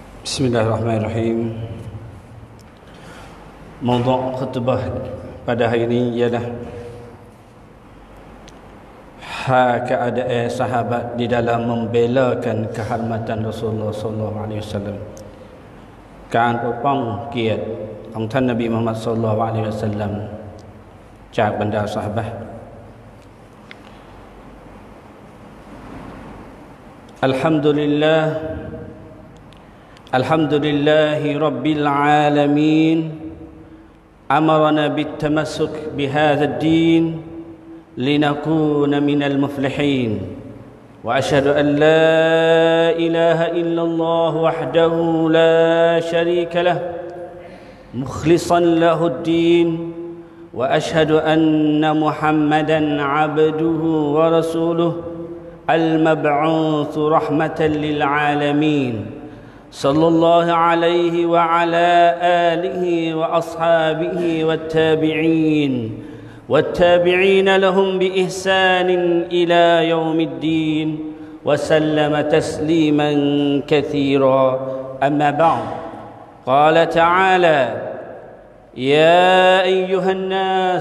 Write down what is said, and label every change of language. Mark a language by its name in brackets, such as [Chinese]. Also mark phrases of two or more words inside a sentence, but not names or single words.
[Arabic] بسم الله الرحمن الرحيم. [Malay] Mawdu' khutbah pada hari ini ialah keadaan sahabat di dalam membelakan kehormatan Rasulullah [Arabic] صلى الله عليه وسلم. [Thai] การปกป้องเกียรติของท่านนบีมุฮัมมัด [Arabic] صلى الله عليه وسلم [Thai] จากบรรดาซอฮาบะห์ [Arabic] الحمد لله الحمد لله رب العالمين أمرنا بالتمسك بهذا الدين لنكون من المفلحين وأشهد أن لا إله إلا الله وحده لا شريك له مخلصا له الدين وأشهد أن محمدا عبده ورسوله المبعوث رحمة للعالمين صلى الله عليه وعلى آله وأصحابه والتابعين لهم بإحسان إلى يوم الدين وسلم تسليما كثيرا أما بعد قال تعالى يا أيها الناس